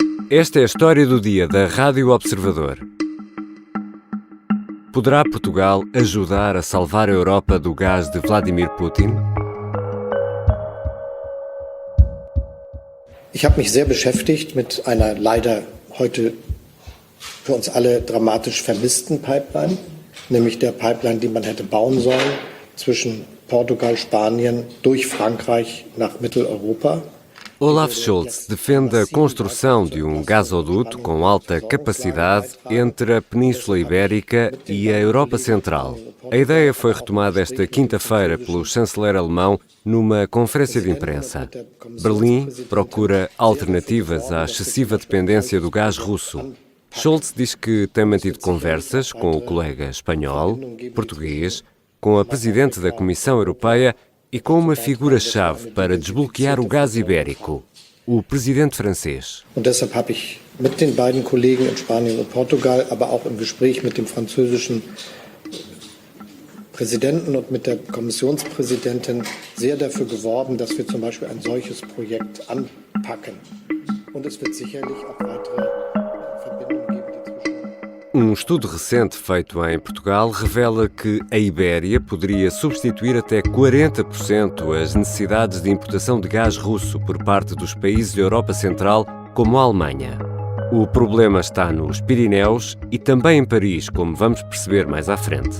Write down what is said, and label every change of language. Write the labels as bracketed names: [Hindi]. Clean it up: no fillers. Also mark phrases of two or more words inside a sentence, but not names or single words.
[Portuguese] Esta é a história do dia da Rádio Observador. Poderá Portugal ajudar a salvar a Europa do gás de Vladimir Putin? [German] Ich habe mich sehr beschäftigt mit einer leider heute für uns alle dramatisch vermissten Pipeline, nämlich der Pipeline, die man hätte bauen sollen zwischen Portugal, Spanien, durch Frankreich nach Mitteleuropa. [Portuguese] Olaf Scholz defende a construção de um gasoduto com alta capacidade entre a Península Ibérica e a Europa Central. A ideia foi retomada esta quinta-feira pelo chanceler alemão numa conferência de imprensa. Berlim procura alternativas à excessiva dependência do gás russo. Scholz diz que tem mantido conversas com o colega espanhol, português, com a presidente da Comissão Europeia e com uma figura-chave para desbloquear o gás ibérico, o presidente francês. [German] Und deshalb habe ich mit den beiden Kollegen in Spanien und Portugal, aber auch im Gespräch mit dem französischen Präsidenten und mit der Kommissionspräsidentin sehr dafür geworben, dass wir zum Beispiel ein solches Projekt anpacken. Und es wird sicherlich auch weitere Verbindungen geben, die [Portuguese] Um estudo recente feito em Portugal revela que a Ibéria poderia substituir até 40% as necessidades de importação de gás russo por parte dos países da Europa Central, como a Alemanha. O problema está nos Pirineus e também em Paris, como vamos perceber mais à frente.